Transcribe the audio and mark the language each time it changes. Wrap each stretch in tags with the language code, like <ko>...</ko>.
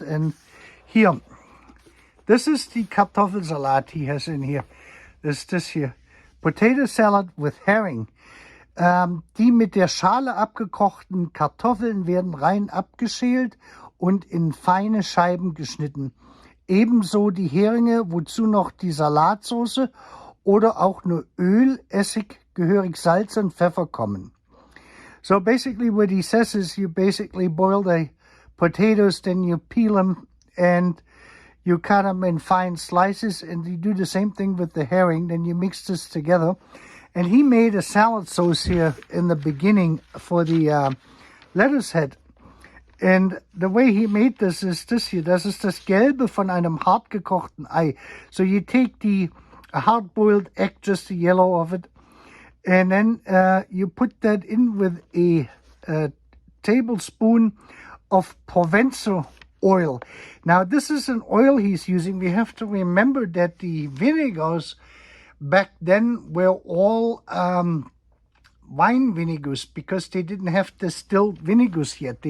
<en>And here, this is the Kartoffelsalat he has in here. This here. Potato salad with herring.</en> <de>Die mit der Schale abgekochten Kartoffeln werden rein abgeschält und in feine Scheiben geschnitten. Ebenso die Heringe, wozu noch die Salatsauce oder auch nur Öl, Essig, gehörig Salz und Pfeffer kommen.</de> <en>So basically what he says is you basically boil the potatoes, then you peel them and you cut them in fine slices, and you do the same thing with the herring, then you mix this together. And he made a salad sauce here in the beginning for the lettuce head. And the way he made this is this here.</en> <de>Das ist das Gelbe von einem hart gekochten Ei.</de> <en>So you take the hard-boiled egg, just the yellow of it, and then you put that in with a tablespoon of Provençal oil. Now, this is an oil he's using. We have to remember that the vinegars back then were all wine vinegars, because they didn't have distilled vinegars yet.</en>